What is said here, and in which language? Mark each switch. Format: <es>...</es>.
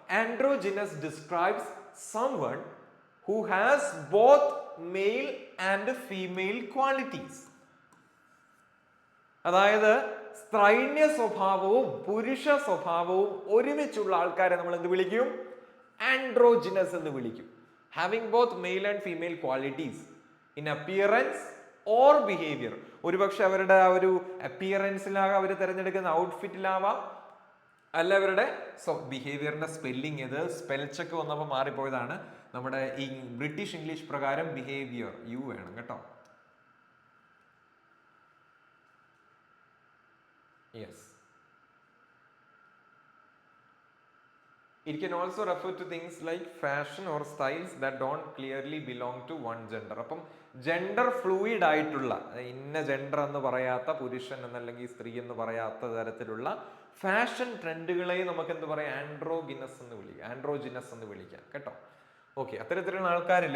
<en>Androgynous describes someone who has both male and female qualities.</en> <ml>അതായത് സ്ത്രൈണ്യ സ്വഭാവവും പുരുഷ സ്വഭാവവും ഒരുമിച്ചുള്ള ആൾക്കാരെ നമ്മൾ എന്ത് വിളിക്കും? ആൻഡ്രോജിനസ് എന്ന് വിളിക്കും.</ml> <en>Having both male and female qualities in appearance or behaviour.</en> <ml>ഒരുപക്ഷെ അവരുടെ ആ ഒരു അപ്പിയറൻസിലാകാം, അവർ തിരഞ്ഞെടുക്കുന്ന ഔട്ട്ഫിറ്റിലാവാം, അല്ല അവരുടെ ബിഹേവിയറിന്റെ സ്പെല്ലിംഗ് ഇത് സ്പെൽ ചെക്ക് വന്നപ്പോൾ മാറിപ്പോയതാണ്. നമ്മുടെ ഈ ബ്രിട്ടീഷ് ഇംഗ്ലീഷ് പ്രകാരം ബിഹേവിയർ യു വേണം കേട്ടോ.</ml> <en>Yes. It can also refer to things like fashion or styles that don't clearly belong to one gender.</en> <ml>അപ്പം ജെൻഡർ ഫ്ലൂയിഡ് ആയിട്ടുള്ള, ഇന്ന ജെൻഡർ എന്ന് പറയാത്ത, പുരുഷൻ എന്നല്ലെങ്കിൽ സ്ത്രീ എന്ന് പറയാത്ത തരത്തിലുള്ള ഫാഷൻ ട്രെൻഡുകളെ നമുക്ക് എന്ത് പറയാം? ആൻഡ്രോജിനസ് എന്ന് വിളിക്കാം കേട്ടോ. ഓക്കെ. അത്തരത്തിലുള്ള ആൾക്കാരില്ല.</ml>